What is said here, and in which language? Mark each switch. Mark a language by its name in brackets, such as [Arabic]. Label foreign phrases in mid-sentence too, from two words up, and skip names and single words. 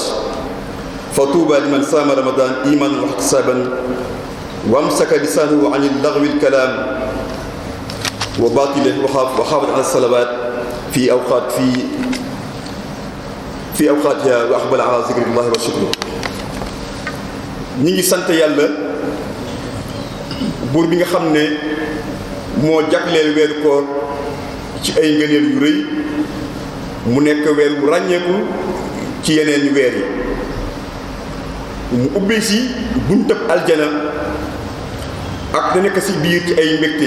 [Arabic] فطوبى لمن صام رمضان إيمانا واحتسابا وامسك لسانه عن اللغو الكلام وباطله وحافظ على الصلوات في أوقاتها وأقبل على ذكر الله وشكره. [Wolof] ñi ngi sant yàlla buur bi nga xam ne moo jagleel weeru koor ci ay ngëneel yu rëy mu nekk weer bu ràññeeku ci yeneen weer yi, mu ubbi si buntab aljana ak da nekk si biir ci ay mbégte.